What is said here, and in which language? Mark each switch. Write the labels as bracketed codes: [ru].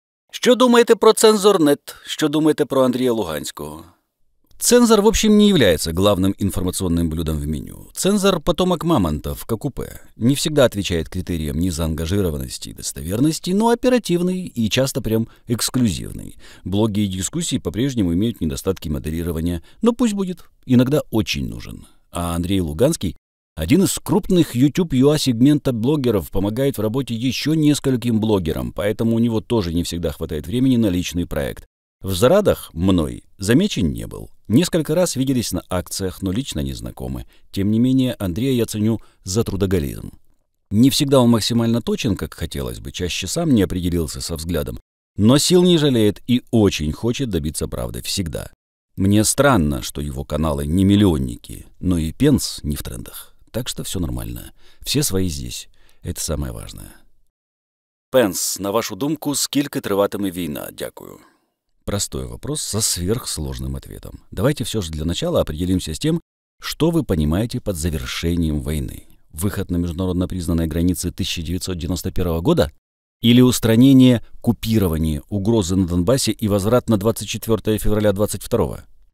[uk] Що думаєте про Цензорнет? Що думаєте про Андрія Луганського? [ru] Цензор, в общем, не является главным информационным блюдом в меню. Цензор – потомок мамонтов, как УП. Не всегда отвечает критериям незаангажированности и достоверности, но оперативный и часто прям эксклюзивный. Блоги и дискуссии по-прежнему имеют недостатки модерирования, но пусть будет, иногда очень нужен. А Андрей Луганский – один из крупных YouTube-UA сегмента блогеров, помогает в работе еще нескольким блогерам, поэтому у него тоже не всегда хватает времени на личный проект. В зарадах мной замечен не был. Несколько раз виделись на акциях, но лично не знакомы. Тем не менее, Андрея я ценю за трудоголизм. Не всегда он максимально точен, как хотелось бы, чаще сам не определился со взглядом, но сил не жалеет и очень хочет добиться правды всегда. Мне странно, что его каналы не миллионники, но и Пенс не в трендах. Так что все нормально. Все свои здесь. Это самое важное. [uk] Пенс, на вашу думку, скільки триватиме війна? Дякую. [ru] Простой вопрос со сверхсложным ответом. Давайте все же для начала определимся с тем, что вы понимаете под завершением войны. Выход на международно признанные границы 1991 года? Или устранение, купирование угрозы на Донбассе и возврат на 24 февраля 22?